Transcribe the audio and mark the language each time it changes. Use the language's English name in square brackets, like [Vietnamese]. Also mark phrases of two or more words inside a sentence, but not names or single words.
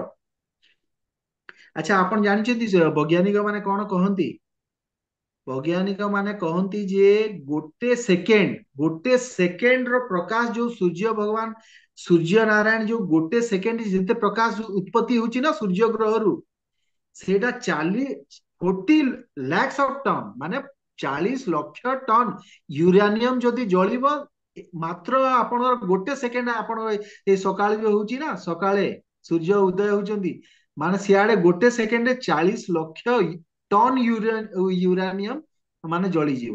[Odia] ଆଚ୍ଛା, ଆପଣ ଜାଣିଛନ୍ତି ବୈଜ୍ଞାନିକ ମାନେ କଣ କହନ୍ତି? ବୈଜ୍ଞାନିକ ମାନେ କହନ୍ତି ଯେ ଗୋଟେ ସେକେଣ୍ଡ ର ପ୍ରକାଶ ଯୋଉ ସୂର୍ଯ୍ୟ ଭଗବାନ ସୂର୍ଯ୍ୟ ନାରାୟଣ ଯୋଉ ଗୋଟେ ସେକେଣ୍ଡ ଯେତେ ପ୍ରକାଶ ଉତ୍ପତ୍ତି ହଉଛି ନା ସୂର୍ଯ୍ୟ ଗ୍ରହରୁ, ସେଇଟା 40 [English] lakhs of ton [Odia] ମାନେ 40 ଲକ୍ଷ ଟନ ୟୁରାନିୟମ ଯଦି ଜଳିବ ମାତ୍ର ଆପଣଙ୍କର ଗୋଟେ ସେକେଣ୍ଡ, ଆପଣଙ୍କର ଏଇ ସକାଳେ ଯୋଉ ହଉଛି ନା, ସକାଳେ ସୂର୍ଯ୍ୟ ଉଦୟ ହଉଛନ୍ତି, ମାନେ ସିଆଡେ ଗୋଟେ ସେକେଣ୍ଡରେ 40 ଲକ୍ଷ ଟନ ୟୁରାନିୟମ ମାନେ ଜଳିଯିବ।